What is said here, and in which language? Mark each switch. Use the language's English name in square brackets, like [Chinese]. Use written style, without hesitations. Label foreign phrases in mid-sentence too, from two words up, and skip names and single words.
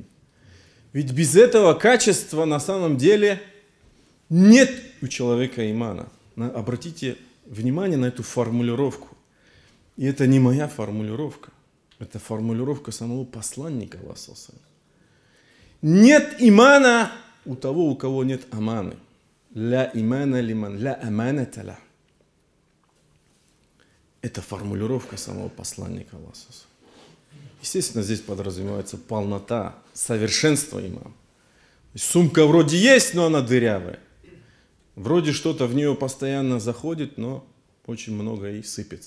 [Russian] Ведь без этого качества на самом деле нет у человека имана. Обратите внимание на эту формулировку. И это не моя формулировка. Это формулировка самого посланника Аллаха. Нет имана у того, у кого нет аманы. [Arabic] لا إيمان لمن، لا أمانة له. [Russian] Это формулировка самого посланника Аллаха. Естественно, здесь подразумевается полнота, совершенство имана. Сумка вроде есть, но она дырявая. Вроде что-то в нее постоянно заходит, но очень много и сыпется.